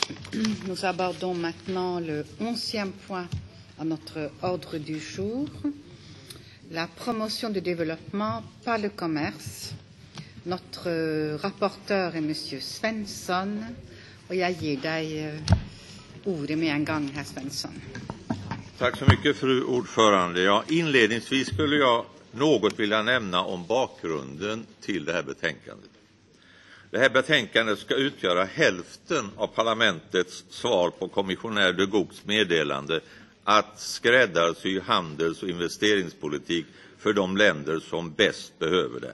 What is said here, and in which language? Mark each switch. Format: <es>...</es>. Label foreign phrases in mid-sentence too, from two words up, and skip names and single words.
<fr>Nous abordons maintenant le 11e point à notre ordre du jour, la promotion du développement par le commerce. Notre rapporteur</fr> <sv>är Monsieur Svensson och jag ger dig ordet med en gång, herr Svensson. Tack så mycket, fru ordförande. Ja, inledningsvis skulle jag något vilja nämna om bakgrunden till det här betänkandet. Det här betänkandet ska utgöra hälften av parlamentets svar på kommissionär de Guchts meddelande att skräddarsy handels- och investeringspolitik för de länder som bäst behöver det.</sv>